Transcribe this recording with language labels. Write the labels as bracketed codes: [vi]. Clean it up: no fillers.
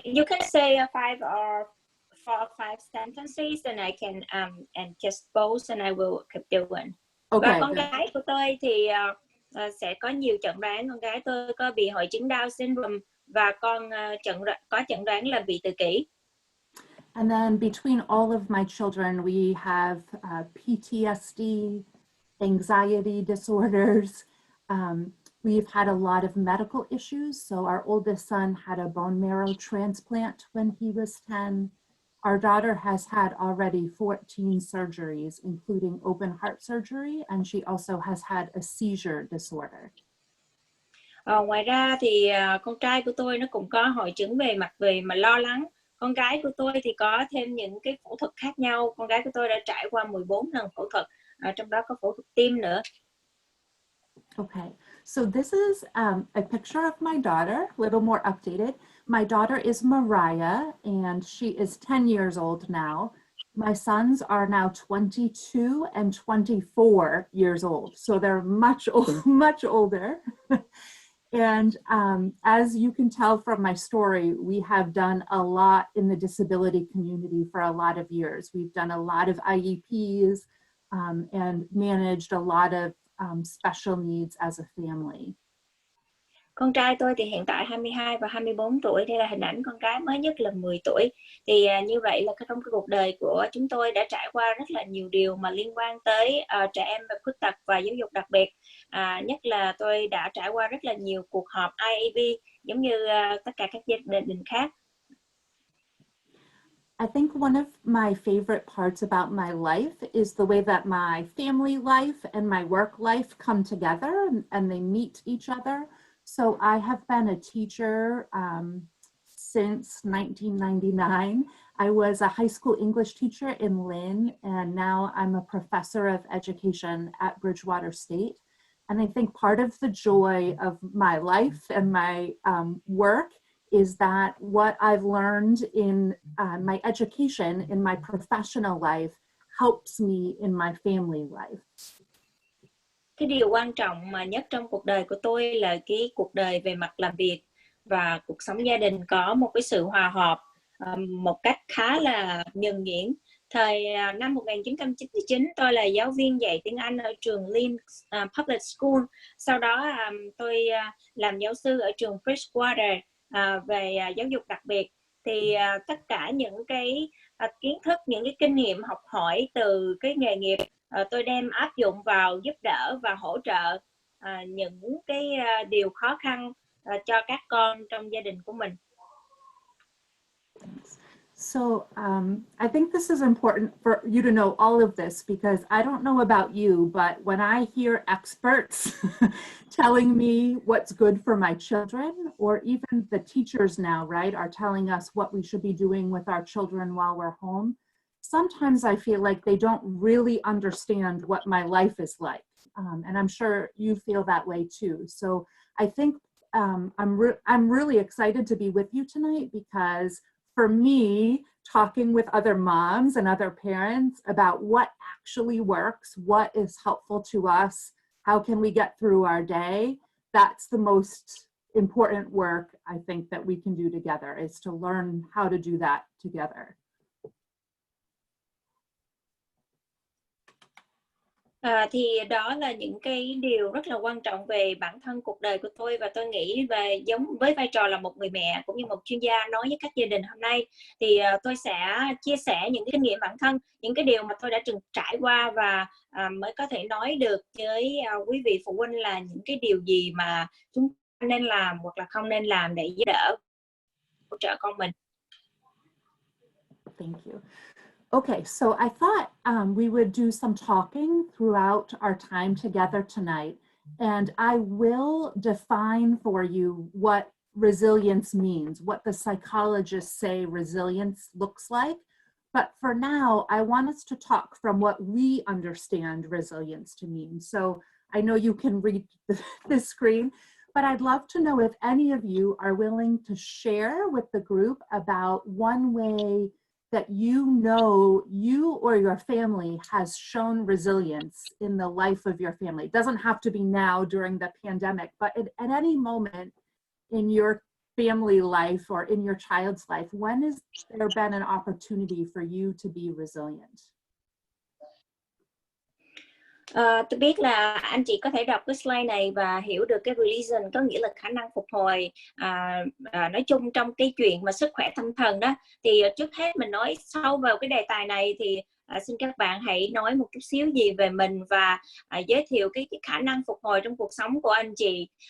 [en] You can say 5 or 4 or 5 sentences, and I can and just pause, and I will keep doing. Okay. [vi] Và con gái của tôi thì sẽ có nhiều chẩn đoán. Con gái tôi có bị hội chứng Down syndrome và con có chẩn đoán là bị tự kỷ. [en] And then between all of my children, we have PTSD, anxiety disorders. We've had a lot of medical issues. So our oldest son had a bone marrow transplant when he was 10. Our daughter has had already 14 surgeries, including open heart surgery, and she also has had a seizure disorder. [vi] Ngoài ra thì con trai của tôi nó cũng có hội chứng về mà lo lắng. Con gái của tôi thì có thêm những cái phẫu thuật khác nhau. Con gái của tôi đã trải qua 14 lần phẫu thuật, trong đó có phẫu thuật tim nữa. [en] Okay, so this is a picture of my daughter, a little more updated. My daughter is Mariah, and she is 10 years old now. My sons are now 22 and 24 years old, so they're much older. And as you can tell from my story, we have done a lot in the disability community for a lot of years. We've done a lot of IEPs and managed a lot of special needs as a family. [vi] Con trai tôi thì hiện tại 22 và 24 tuổi. Đây là hình ảnh con gái mới nhất là 10 tuổi. Thì như vậy là trong cái cuộc đời của chúng tôi đã trải qua rất là nhiều điều mà liên quan tới trẻ em và khuyết tật và giáo dục đặc biệt. Nhất là tôi đã trải qua rất là nhiều cuộc họp IEP giống như tất cả các gia đình khác. [en] I think one of my favorite parts about my life is the way that my family life and my work life come together and they meet each other. So I have been a teacher since 1999. I was a high school English teacher in Lynn, and now I'm a professor of education at Bridgewater State. And I think part of the joy of my life and my work is that what I've learned in my education, in my professional life, helps me in my family life. [vi] Cái điều quan trọng mà nhất trong cuộc đời của tôi là cái cuộc đời về mặt làm việc và cuộc sống gia đình có một cái sự hòa hợp một cách khá là nhuần nhuyễn. Thời năm 1999, tôi là giáo viên dạy tiếng Anh ở trường Lynn Public School. Sau đó tôi làm giáo sư ở trường Bridgewater về giáo dục đặc biệt. Thì tất cả những cái kiến thức, những cái kinh nghiệm học hỏi từ cái nghề nghiệp tôi đem áp dụng vào giúp đỡ và hỗ trợ những cái điều khó khăn cho các con trong gia đình của mình. [en] So I think this is important for you to know all of this, because I don't know about you, but when I hear experts telling me what's good for my children, or even the teachers now, right, are telling us what we should be doing with our children while we're home, sometimes I feel like they don't really understand what my life is like. And I'm sure you feel that way too. So I think I'm really excited to be with you tonight, because for me, talking with other moms and other parents about what actually works, what is helpful to us, how can we get through our day. That's the most important work I think that we can do together, is to learn how to do that together. [vi] Thì đó là những cái điều rất là quan trọng về bản thân cuộc đời của tôi, và tôi nghĩ về giống với vai trò là một người mẹ cũng như một chuyên gia nói với các gia đình hôm nay, thì tôi sẽ chia sẻ những cái kinh nghiệm bản thân, những cái điều mà tôi đã từng trải qua, và mới có thể nói được với quý vị phụ huynh là những cái điều gì mà chúng ta nên làm hoặc là không nên làm để giúp đỡ, hỗ trợ con mình. [en] Thank you. Okay, so I thought we would do some talking throughout our time together tonight, and I will define for you what resilience means, what the psychologists say resilience looks like. But for now, I want us to talk from what we understand resilience to mean. So I know you can read the screen, but I'd love to know if any of you are willing to share with the group about one way that you know you or your family has shown resilience in the life of your family. It doesn't have to be now during the pandemic, but at any moment in your family life or in your child's life, when has there been an opportunity for you to be resilient? [vi] Tôi biết là anh chị có thể đọc cái slide này và hiểu được cái resilience có nghĩa là khả năng phục hồi. Nói chung trong cái chuyện mà sức khỏe tâm thần đó, thì trước hết mình nói sâu vào cái đề tài này thì xin các bạn hãy nói một chút xíu gì về mình và giới thiệu cái khả năng phục hồi trong cuộc sống của anh chị.